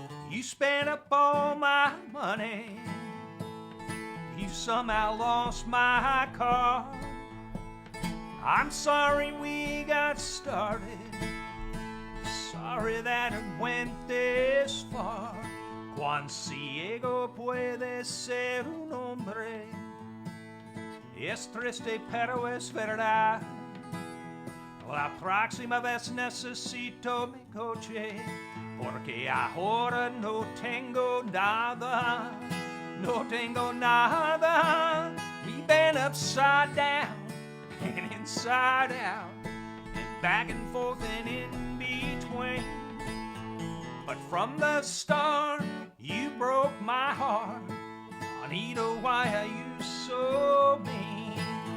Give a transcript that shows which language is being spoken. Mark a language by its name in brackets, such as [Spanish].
[English] You spent up all my money. You somehow lost my car. I'm sorry we got started. Sorry that it went this far. [Spanish] Cuán ciego puede ser un hombre. Es triste pero es verdad. La próxima vez necesito mi coche, porque ahora no tengo nada. No tengo nada. [English] We've been upside down and inside out and back and forth and in between. But from the start, you broke my heart. Juanita, why are you so mean?